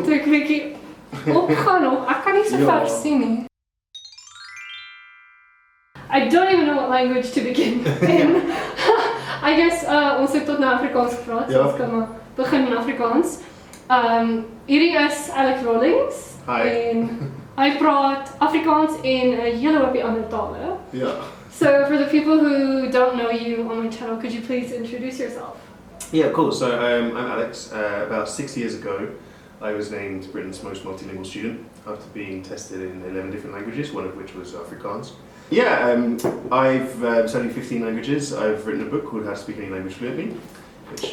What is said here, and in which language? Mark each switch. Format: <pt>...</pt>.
<af>Moet ek 'n bietjie opgaan of ek kan nie so ver sien nie.</af> <en>I don't even know what language to begin in. I guess</en> <af>ons het tot nou Afrikaans gepraat, so ons kan maar begin in Afrikaans. Hierdie is Alex Rawlings.</af> <en>Hi.</en> <af>En hy praat Afrikaans en 'n hele hoopie ander tale.</af> <en>Yeah. So for the people who don't know you on my channel, could you please introduce yourself? Yeah, cool. So I'm Alex. About 6 years ago, I was named Britain's most multilingual student after being tested in 11 different languages, one of which was Afrikaans. Yeah, I've studied 15 languages. I've written a book called How to Speak Any Language Fluently, which</en>